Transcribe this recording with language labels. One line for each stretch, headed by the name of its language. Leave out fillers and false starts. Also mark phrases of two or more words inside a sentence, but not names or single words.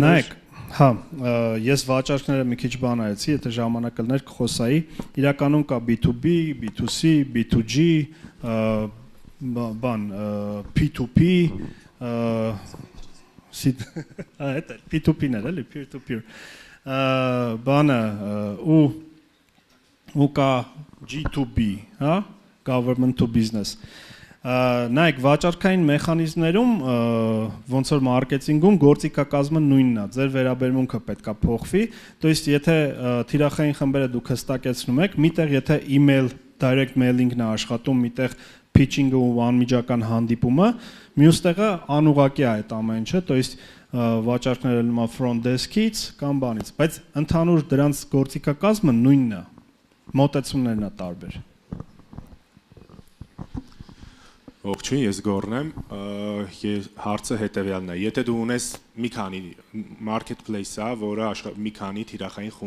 Armenian: Նայեք, հա, ես վաճառքները մի քիչ բան արեցի, եթե ժամանակ լներ կխոսայի, իրականում կա B2B, B2C, B2G, բան, P2P, այդ P2P-ներ էլի,
English: peer-to-peer,
Armenian: բանը, ու կա G2B, հա,
English: government to business,
Armenian: նայեք, վաճառքային մեխանիզմներում, ոնց որ մարքեթինգում գործիքակազմը նույնն է, ձեր վերաբերմունքը պետք է փոխվի,
Russian: то есть
Armenian: եթե թիրախային խմբերը դուք հստակեցնում եք, միտեղ եթե email,
English: direct mailing-
Armenian: ն է աշխատում, միտեղ pitching-ը ու անմիջական հանդիպումը, մյուս տեղը անուղղակի է այդ ամեն ինչը,
Russian: то есть
Armenian: վաճառքները լնումա
English: front desk-
Armenian: ից կամ բանից, բայց ընդհանուր դրանց գործիքակազմը նույնն է, մոտեցումներն է տարբեր։ Ողջույն, ես Գոռն եմ, հարցը հետևյալն է, եթե դու ունես մի քանի marketplace-ա, որը մի քանի թիրախային խումբ